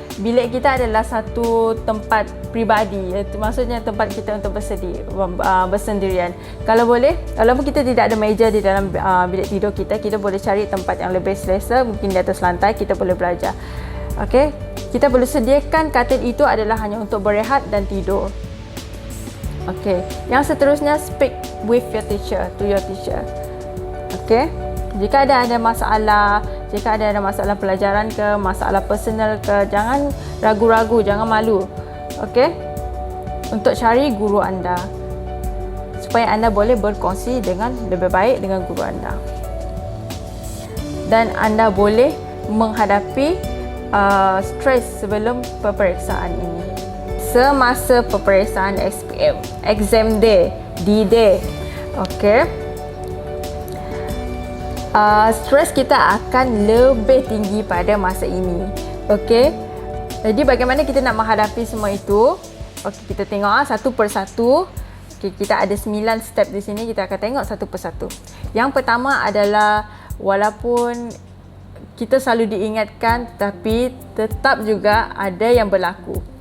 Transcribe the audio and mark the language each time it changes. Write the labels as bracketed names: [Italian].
[Malay] bilik kita adalah satu tempat peribadi, maksudnya tempat kita untuk bersendirian. Kalau boleh, walaupun kita tidak ada meja di dalam bilik tidur kita, kita boleh cari tempat yang lebih selesa, mungkin di atas lantai kita boleh belajar. Okey, kita perlu sediakan katil itu adalah hanya untuk berehat dan tidur. Okey, yang seterusnya, [English] speak with your teacher, to your teacher. [Malay] Okey, jika ada masalah, jika ada masalah pelajaran ke, masalah personal ke, jangan ragu-ragu, jangan malu. Okey? Untuk cari guru anda supaya anda boleh berkongsi dengan lebih baik dengan guru anda. Dan anda boleh menghadapi stres sebelum peperiksaan ini. Semasa peperiksaan SPM, [English] exam day, D-day. [Malay] Okey? Stres kita akan lebih tinggi pada masa ini. Okey. Jadi bagaimana kita nak menghadapi semua itu? Okey, kita tengok satu persatu. Okey, kita ada 9 step di sini, kita akan tengok satu persatu. Yang pertama adalah, walaupun kita selalu diingatkan, tapi tetap juga ada yang berlaku.